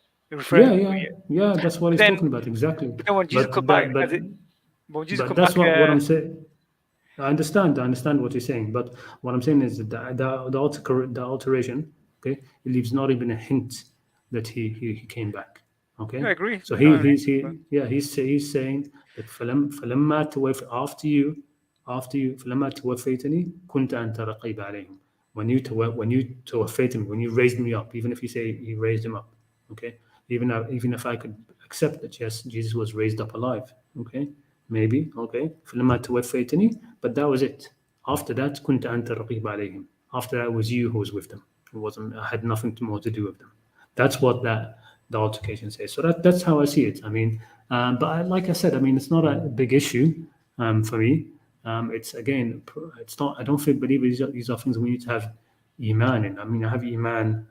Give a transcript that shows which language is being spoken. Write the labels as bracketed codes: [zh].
[en] Yeah, that's what he's talking about, exactly. But then when Jesus come back, that's what I'm saying. I understand what you're saying, but what I'm saying is that the alteration, okay, it leaves not even a hint that he came back. Okay, I agree. So he's saying that [ar] فلما توفيت [en] after you [ar] فلما توفيتني كنت أنت رقيب عليهم. [en] When you [ar] توفيت [en] me, when you raised me up, even if you say he raised him up, okay, even if I could accept that yes, Jesus was raised up alive, okay, maybe, okay, [ar] فلما توفيتني, [en] but that was it. After that [ar] كنت أنت رقيب عليهم. [en] After that was you who was with them. I had nothing more to do with them. That's what the altercation says. So that's how I see it. I mean, but like I said, I mean, it's not a big issue for me. It's not. I don't believe these are things we need to have iman in. I mean, I have iman.